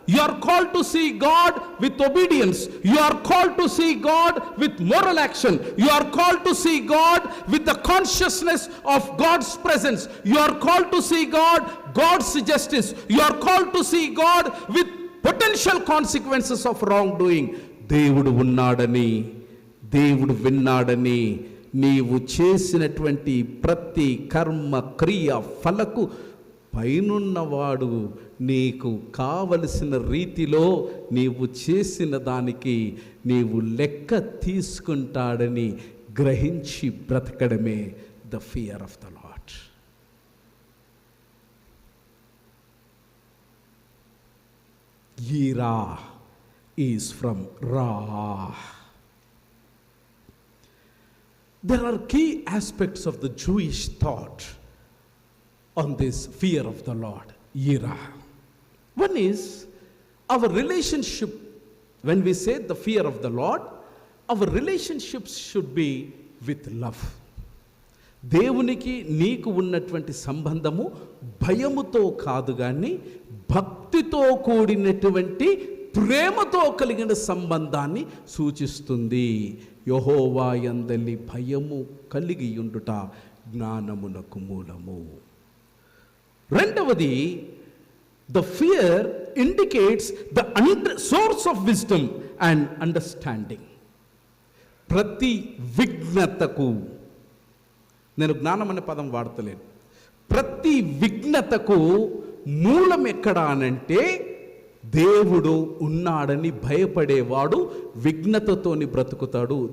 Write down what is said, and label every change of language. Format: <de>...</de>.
<en>You are called to see God with obedience. You are called to see God with moral action. You are called to see God with the consciousness of God's presence. You are called to see God, God's justice. You are called to see God with potential consequences of wrongdoing.</en> <te>దేవుడు ఉన్నాడని, దేవుడు విన్నాడని, నీవు చేసినటువంటి ప్రతి కర్మ క్రియ ఫలకు పైనున్నవాడు నీకు కావలసిన రీతిలో నీవు చేసిన దానికి నీవు లెక్క తీసుకుంటాడని గ్రహించి బ్రతకడమే</te> <en>The fear of the Lord. Yira is from ra. There are key aspects of the Jewish thought on this fear of the Lord, yira. One is our relationship. When we say the fear of the Lord, our relationships should be with love.</en> <te>దేవునికి నీకు ఉన్నటువంటి సంబంధము భయముతో కాదు కానీ భక్తితో కూడినటువంటి ప్రేమతో కలిగిన సంబంధాన్ని సూచిస్తుంది. యెహోవా యందలి భయము కలిగి ఉండుట జ్ఞానమునకు మూలము. రెండవది,</te> <en>the fear indicates the source of wisdom and understanding.</en> <te>ప్రతి విఘ్నతకు, నేను జ్ఞానం అనే పదం వాడతలేను, ప్రతి విఘ్నతకు మూలం ఎక్కడ అనంటే దేవుడు ఉన్నాడని భయపడేవాడు విఘ్నతతోని బ్రతుకుతాడు.</te>